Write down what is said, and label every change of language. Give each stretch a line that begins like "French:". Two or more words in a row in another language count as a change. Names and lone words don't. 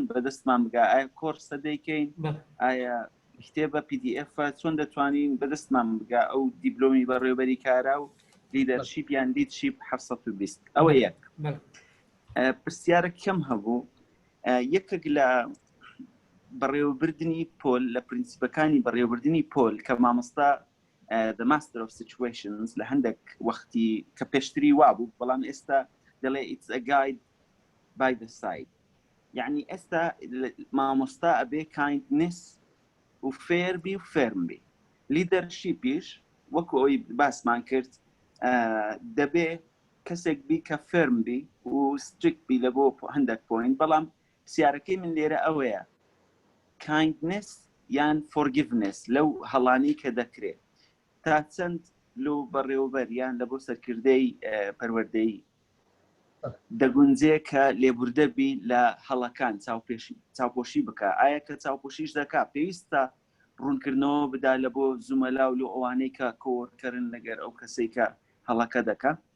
Central Kurdish: بەدەستمان بگا ئایا کۆرسە دەیکەین ئایا کتێبە PDF چۆن دەتوانین بەدەستمان بگا ئەو دیبلۆمی بەڕێوەبەری کارا و لیدەرشیپ یان لیدشیپ 720 ئەوە یەک پرسیارە کەم هەبوو یەکێک لە بەڕێوەبردننی پۆل لە پرینسیپەکانی بەڕێوەبردننی پۆل کە مامۆستا
English: the master of situations
Central Kurdish: لە هەندێک وەختی کە پێشتری وابوو بەڵام ئێستا دەڵێ
English: it's a guide by the side
Central Kurdish: یعنی ئێستا مامۆستا ئەبێ kindness و فێر بی و فێرم بی لیدەرشیپیش وەکو ئەوی باسمان کرد دەبێ کەسێک بی کە فێرم بی و ستریکت بی لە بۆ هەندێک پۆینت بەڵام پرسیارەکەی من لێرە ئەوەیە kindness یان forgiveness لەو هەڵانی کە دەکرێت تا چەند لەو بەڕێوەبەر یان لە بۆ سەرکردەی پەروەردەی دەگونجێ کە لێبوردە بی لە هەڵەکان چاوپۆشی بکە ئایا کە چاوپۆشیش دەکا پێویستە ڕوونکردنەوە بدا لە بۆ زومەلاو لە ئەوانەی کە کۆوەرکەرن لەگەر ئەو کەسەی کە هەڵەکە دەکا